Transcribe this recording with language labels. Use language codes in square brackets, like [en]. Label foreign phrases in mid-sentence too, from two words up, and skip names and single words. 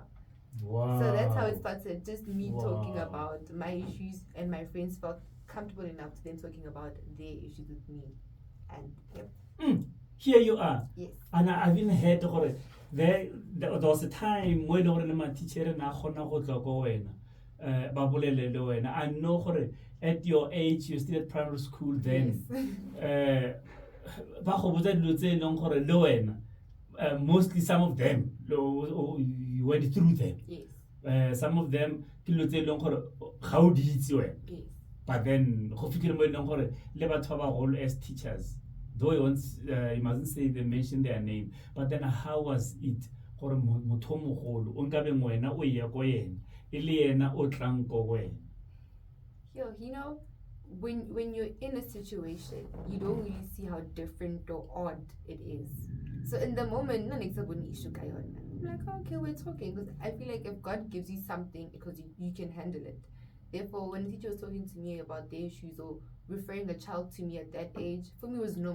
[en] Wow. So that's how it started. Just me talking about my issues, and my friends felt comfortable enough to then talking about their issues with me. And Here you are. Yes. And I've even heard there was a time when my teacher [tn] na khona go tla go wena. Ba bolele le wena. [en] I know at your age you still at primary school then. Yes. [tn] Ba go botsa dilo tse leng gore le wena [en] mostly some of them you went through them. Yes. Some of them [tn] ke dilo tse e leng gore ga o di itse wena. [en] Yes. But then [tn] go fitlhele mo e leng gore le batho ba bagolo [en] as teachers, though you mustn't say they mention their name, but then how was it [tn] gore motho o mogolo o nkabeng wena o ya ko yena e le yena o tlang ko wena? [en] Yo, you know, when you're in a situation, you don't really see how different or odd it is. So in the moment, I'm like, okay, we're talking, because I feel like if God gives you something, because you can handle it. Therefore, when the teacher was talking to me about their issues or referring a child to me at that age, for me it was normal.